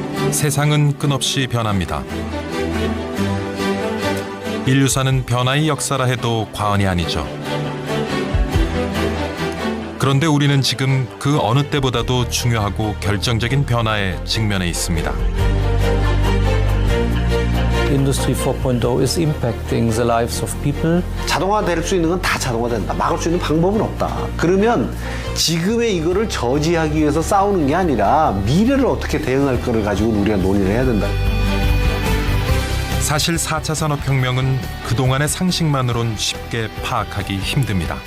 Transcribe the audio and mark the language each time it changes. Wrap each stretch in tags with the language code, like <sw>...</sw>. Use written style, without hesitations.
<ko>세상은 끝없이 변합니다. 인류사는 변화의 역사라 해도 과언이 아니죠. 그런데 우리는 지금 그 어느 때보다도 중요하고 결정적인 변화에 직면해 있습니다.</ko> <en>Industry 4.0 is impacting the lives of people.</en> <ko>자동화될 수 있는 건 다 자동화된다. 막을 수 있는 방법은 없다. 그러면 지금의 이거를 저지하기 위해서 싸우는 게 아니라 미래를 어떻게 대응할 거를 가지고 우리가 논의를 해야 된다. 사실 4차 산업혁명은 그동안의 상식만으론 쉽게 파악하기 힘듭니다.</ko>